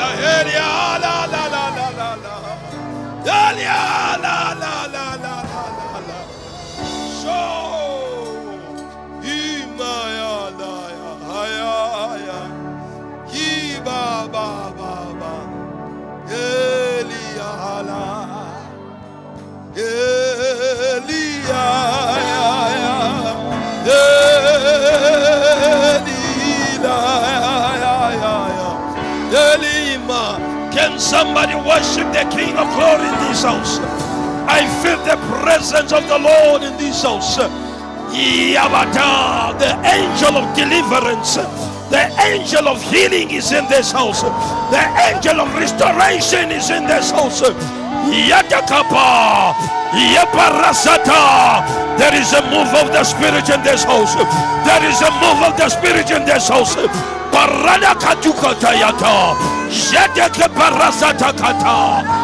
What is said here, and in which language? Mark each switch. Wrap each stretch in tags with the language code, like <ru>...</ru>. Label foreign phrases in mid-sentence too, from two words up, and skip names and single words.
<en>Eliala, la la la la la, Eliala, la la la la la. So, Imaya, la ya, ya, Iba, ba, ba, ba, Eliala, Can somebody worship the King of Glory in this house? I feel the presence of the Lord in this house. Yabata, the angel of deliverance, the angel of healing is in this house. The angel of restoration is in this house. Yatakapa, Yaparasata. There is a move of the Spirit in this house. There is a move of the Spirit in this house. Parada katuka tayata, Yataka parasata kata.</en>